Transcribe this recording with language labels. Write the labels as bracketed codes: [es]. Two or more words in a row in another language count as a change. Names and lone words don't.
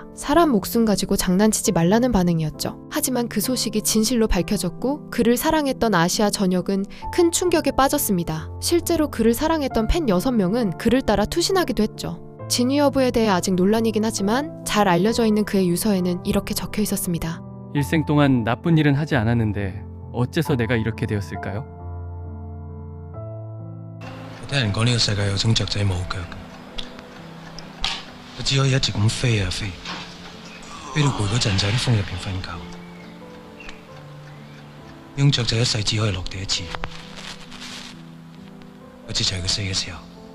[ko] 사람 목숨 가지고 장난치지 말라는 반응이었죠. 하지만 그 소식이 진실로 밝혀졌고 그를 사랑했던 아시아 전역은 큰 충격에 빠졌습니다. 실제로 그를 사랑했던 팬 6명은 그를 따라 투신하기도 했죠. 진위 여부에 대해 아직 논란이긴 하지만 잘 알려져 있는 그의 유서에는 이렇게 적혀 있었습니다. 일생 동안 나쁜 일은 하지 않았는데 어째서 내가 이렇게 되었을까요? [yue] 我聽人講呢個世界有種雀仔冇腳，佢只可以一直咁飛啊飛，飛到攰嗰陣就喺啲風入邊瞓覺。呢種雀仔一世只可以落地一次，嗰次就係佢死嘅時候。